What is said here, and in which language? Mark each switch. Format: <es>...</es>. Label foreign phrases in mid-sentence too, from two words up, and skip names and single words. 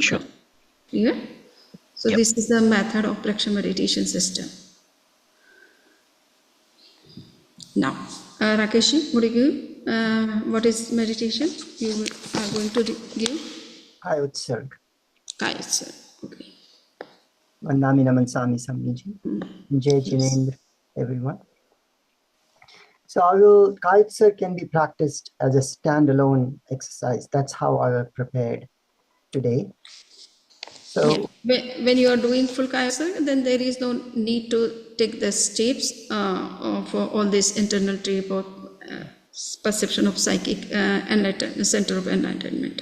<en>Sure. color. Clear? So Yep. this is the method of Preksha meditation system. Now, Rakesh, would you give what is meditation you are going to give? Kayotsarg. Kayotsarg. Okay.</en> <pra>Vandami Namansami Samiji.</pra> <hi>Jai Jinendra,</hi> <en>everyone. So Kayotsarg can be practiced as a standalone exercise. That's how I have prepared today. So when you are doing full Kayotsarg, then there is no need to take the steps for all this internal trip or perception of psychic center of enlightenment.</en>